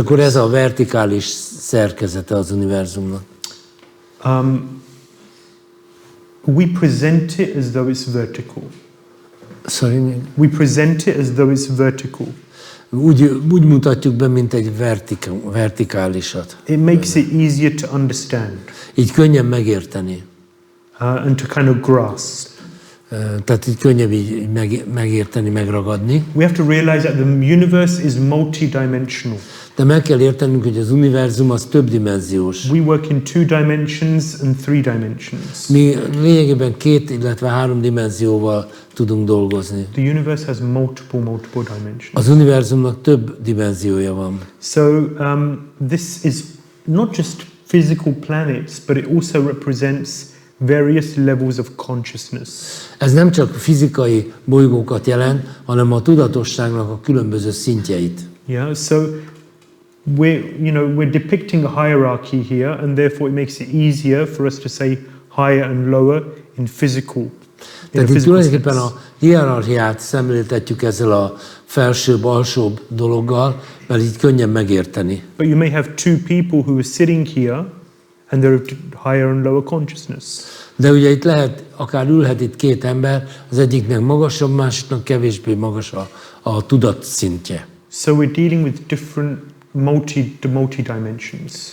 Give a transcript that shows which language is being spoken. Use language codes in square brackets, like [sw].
[hu] akkor ez a vertikális szerkezete az univerzumnak. [en] We present it as though it's vertical. Sorry, We present it as though it's vertical. [hu] úgy mutatjuk be, mint egy vertikálisat. [en] It makes it easier to understand [hu] Így könnyen megérteni. [en] and to kind of grasp. [hu] Tehát így könnyebb így megérteni, megragadni. [en] We have to realize that the universe is multidimensional. [hu] De meg kell értenünk, hogy az univerzum az többdimenziós. [en] We work in 2 dimensions and 3 dimensions. [hu] Mi lényegében 2, illetve 3 dimenzióval tudunk dolgozni. [en] The universe has multiple dimensions. [hu] Az univerzumnak több dimenziója van. [en] So this is not just physical planets, but it also represents various levels of consciousness. [hu] Ez nem csak fizikai bolygókat jelent, hanem a tudatosságnak a különböző szintjeit. [en] Yeah, so we're depicting a hierarchy here, and therefore it makes it easier for us to say higher and lower in physical. [hu] Tehát itt tulajdonképpen a hierarchiát szemléltetjük ezzel a felsőbb-alsóbb dologgal, mert így könnyen megérteni. [en] But you may have two people who are sitting here, and they're of higher and lower consciousness. [hu] De ugye itt lehet, akár ülhet itt két ember, az egyiknek magasabb, másiknak kevésbé magas a tudat szintje. [en] So we're dealing with different multi-dimensions.